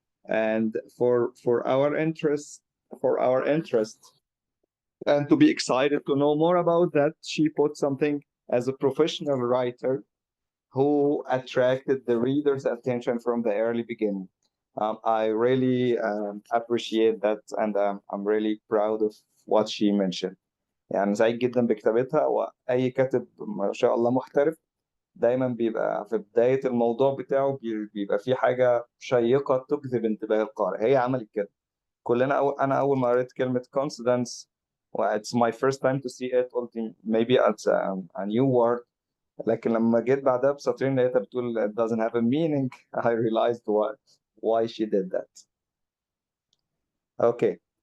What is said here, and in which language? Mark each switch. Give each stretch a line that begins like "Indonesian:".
English: And for our interest, and to be excited to know more about that, she put something as a professional writer who attracted the reader's attention from the early beginning. I really appreciate that, and I'm really proud of what she mentioned.
Arabic: يعني سعيد جدا بكتابتها، وأي كاتب ما شاء الله محترف دايما بيبقى في بداية الموضوع بتاعه بيبقى فيه حاجة شيقة تجذب انتباه القارئ. هي عملت كده. أنا أول ما قريت كلمة
English: coincidence it's my first time to see it
Arabic: قلت
English: maybe it's a new word.
Arabic: لكن لما جيت بعدها بسطرين لقيتها بتقول
English: it doesn't have a meaning. I realized why she did that. Okay.